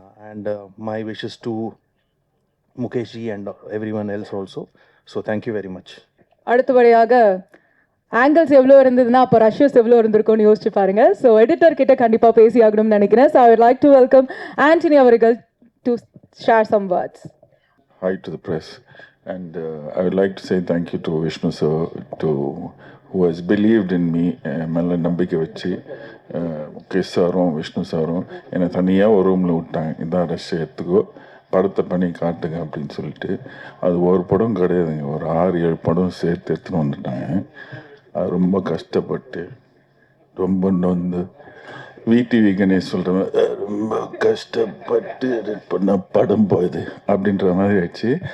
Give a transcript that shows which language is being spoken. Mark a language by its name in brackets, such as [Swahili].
[English] And my wishes to Mukesh ji and everyone else also. So thank you very much. [Tamil] அடுத்தபடியாக angles எவ்வளோ இருந்ததுன்னா அப்போ ரஷ்யஸ் எவ்வளோ இருந்திருக்கும்னு யோசிச்சு பாருங்க. ஸோ எடிட்டர் கிட்ட கண்டிப்பாக பேசி ஆகணும்னு நினைக்கிறேன். So [English] I would like to welcome [Tamil] Antony அவர்கள் [English] to share some words. Hi to the press. And I would like to say thank you to Vishnu sir, who has believed in me. [Tamil] மேலே நம்பிக்கை வச்சு முகேஷ் சாரும் விஷ்ணு சாரும் என்னை தனியாக ஒரு ரூமில் விட்டாங்க. இதான் ரஷ்யா எடுத்துக்கோ, படத்தை பண்ணி காட்டுங்க அப்படின்னு சொல்லிட்டு. அது ஒரு படம் கிடையாதுங்க, ஒரு 6-7 படம் சேர்த்து எடுத்துன்னு வந்துட்டாங்க. ரொம்ப கஷ்டப்பட்டு ரொம்ப நொந்து விடிவி கணேஷ் சொல்கிற மாதிரி ரொம்ப கஷ்டப்பட்டு எடிட் பண்ண படம் போகுது அப்படின்ற மாதிரி ஆயிடுச்சு.